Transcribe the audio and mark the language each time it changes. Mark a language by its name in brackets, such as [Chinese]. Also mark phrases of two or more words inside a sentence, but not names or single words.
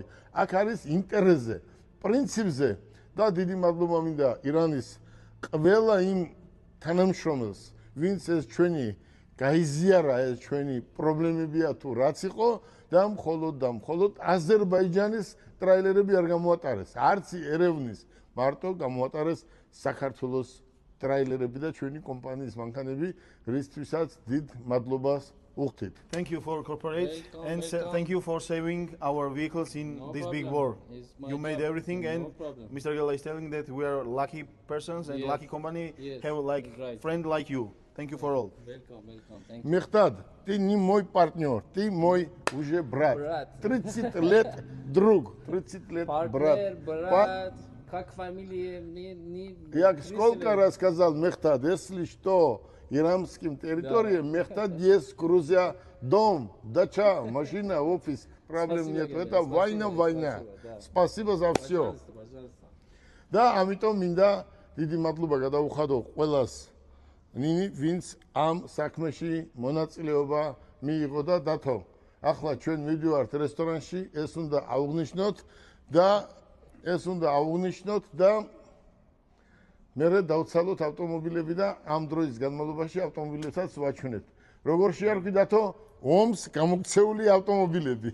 [Georgian] აქ არის ინტერესზე, პრინციპზე და დიდი მადლობა მინდა ირანის ყველა იმ თანამშრომელს, ვინც ეს ჩვენი გაიზიარა, ეს ჩვენი პრობლემებია თუ რაც იყო და მხოლოდ აზერბაიჯანის ტრაილერები არ გამოატარეს. არც ერევნის მარტო გამოატარეს საქართველოს ტრაილერები და ჩვენი კომპანიის მანქანები, რისთვისაც დიდ მადლობას უხდით. [English] Thank you for cooperate Welcome, and welcome. thank you for saving our vehicles in No this big problem. war. It's my You made job. everything, No and problem. Mr. Gela is telling that we are lucky persons and Yes. lucky company Yes, have like right. friend like you. Thank you for all. Welcome. Thank you. [Russian] Мехтад, ты не мой партнер, ты мой уже брат. Брат. 30 лет друг, 30 лет Партнер, брат. брат, как фамилия, не... Я сколько раз сказал Мехтад, если что, иранским территориям, Мехтад есть Грузия, дом, дача, машина, офис, проблем Спасибо, нет. Георгий, Это спасибо, война. спасибо, да. Спасибо за все. Пожалуйста. [Georgian] და ამიტომ მინდა დიდი მადლობა გადაუხადო ყველას ნინი ვინც ამ საქმეში მონაწილეობა მიიღო და დათო ახლა ჩვენ მივდივართ რესტორანში ეს უნდა აღვნიშნოთ და მერე დავცალოთ ავტომობილები და ამ დროის განმავლობაში ავტომობილებსაც ვაჩვენებთ როგორ შეარქვი დათო ომს გამოქცეული ავტომობილები